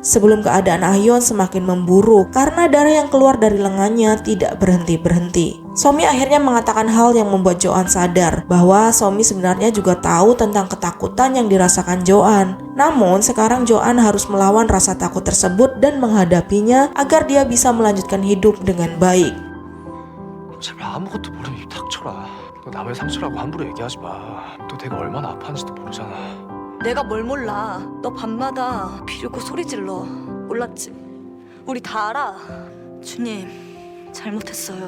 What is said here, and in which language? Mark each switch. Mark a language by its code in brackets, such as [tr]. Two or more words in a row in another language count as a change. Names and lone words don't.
[id] Sebelum keadaan Ahyeon semakin memburuk karena darah yang keluar dari lengannya tidak berhenti-berhenti. Somi akhirnya mengatakan hal yang membuat Joan sadar bahwa Somi sebenarnya juga tahu tentang ketakutan yang dirasakan Joan. Namun sekarang Joan harus melawan rasa takut tersebut dan menghadapinya agar dia bisa melanjutkan hidup dengan baik. [ko] 제발 아무것도 모르면 입 닥쳐라. 너 남의 상처라고 함부로 얘기하지 마. 너 내가 얼마나 아파하는지도 모르잖아. 내가 뭘 몰라. 너 밤마다 비르고 소리 질러. 몰랐지? 우리 다 알아. 주님, 잘못했어요.